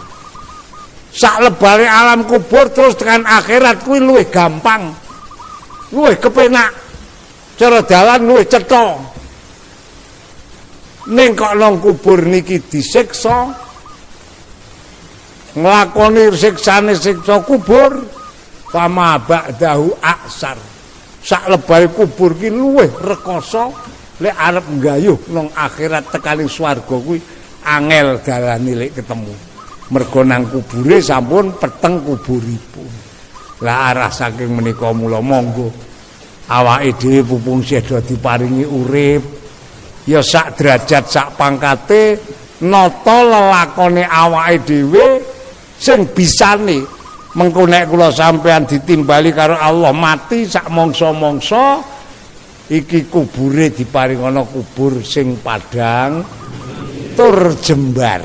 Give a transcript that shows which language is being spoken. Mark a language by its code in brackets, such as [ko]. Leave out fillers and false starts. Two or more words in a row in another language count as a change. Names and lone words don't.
[jv] Sak lebare alam kubur terus tekan akhirat kuwi luwih gampang. Luwih kepenak. Cara dalan luwih cetha. Ning kok nang kubur niki disiksa. Nglakoni siksane siksa kubur, [ar] fama ba'dahu aksar. [jv] Sak lebare kubur ki luwih rekoso lek arep nggayuh nang akhirat tekaning swarga kuwi angel dalane lek ketemu. Mergo nang kubure sampun peteng kuburipun. Lah arah saking menika mula monggo awake dhewe pupung seda diparingi urip ya sak derajat sak pangkate nata lelakone awake dhewe sing bisane mengko nek kula sampean ditimbali karo Allah mati sak mangsa-mangsa iki kubure diparingana kubur sing padhang tur jembar.